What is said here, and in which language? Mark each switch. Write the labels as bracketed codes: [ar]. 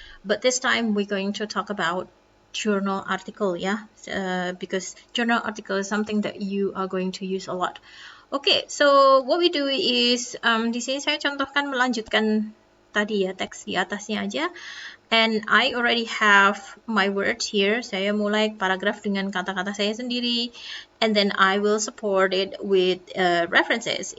[en] But this time we're going to talk about journal article, because journal article is something that you are going to use a lot. Okay, so what we do is [id] di sini saya contohkan melanjutkan tadi ya teks di atasnya aja. [en] And I already have my words here. [id] Saya mulai paragraf dengan kata-kata saya sendiri. [en] And then I will support it with references.